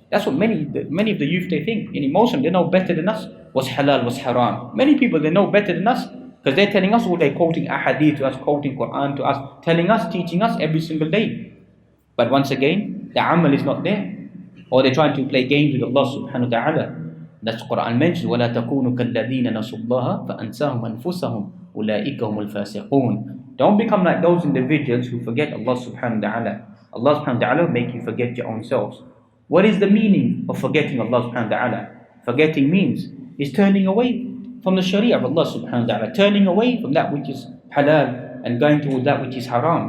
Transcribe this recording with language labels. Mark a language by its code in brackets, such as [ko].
[en] That's what many of the youth they think. In Muslim, they know better than us what's halal, what's haram. Many people, they know better than us, because they're telling us all, they're quoting ahadith to us, quoting Quran to us, telling us, teaching us every single day. But once again, the amal is not there. Or they're trying to play games with Allah subhanahu wa ta'ala. That's Quran mentions, [ar] وَلَا تَكُونُوا كَالَّذِينَ نَسُوا اللَّهَ فَأَنْسَاهُمْ أَنفُسَهُمْ أُولَٰئِكَ هُمُ الْفَاسِقُونَ. [en] Don't become like those individuals who forget Allah subhanahu wa ta'ala. Allah subhanahu wa ta'ala will make you forget your own selves. What is the meaning of forgetting Allah subhanahu wa ta'ala? Forgetting means is turning away from the sharia of Allah subhanahu wa ta'ala, turning away from that which is halal and going towards that which is haram.